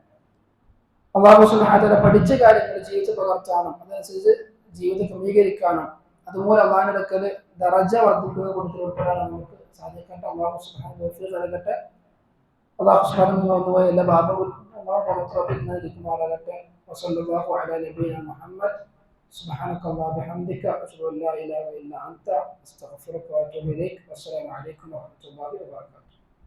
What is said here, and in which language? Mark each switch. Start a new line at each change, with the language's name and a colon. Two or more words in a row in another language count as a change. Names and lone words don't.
Malayalam: അല്ലാഹു
Arabic: سبحانه وتعالى
Malayalam: പഠിച്ച കാര്യങ്ങൾ ജീവിതത്തിൽ പകർത്താനും അതനുസരിച്ച് ജീവിതം ക്രമീകരിക്കാനും അതുപോലെ അള്ളാഹിന്റെ അടുക്കൽ ദറജ വർദ്ധിക്കുന്ന കൂട്ടത്തിൽ ഉൾപ്പെടാനും നമുക്ക് സാധിക്കട്ടെ. അല്ലാഹു
Arabic: سبحانه وتعالى
Malayalam: നൽകട്ടെ. അല്ലാഹു
Arabic: سبحانه وتعالى
Malayalam: എല്ലാ ഭാഗങ്ങളും നൽകുമാറാകട്ടെ.
Arabic: وصلى الله على نبينا محمد. سبحانك اللهم وبحمدك أشهد أن لا إله إلا أنت أستغفرك وأتوب إليك. والسلام عليكم ورحمة الله وبركاته.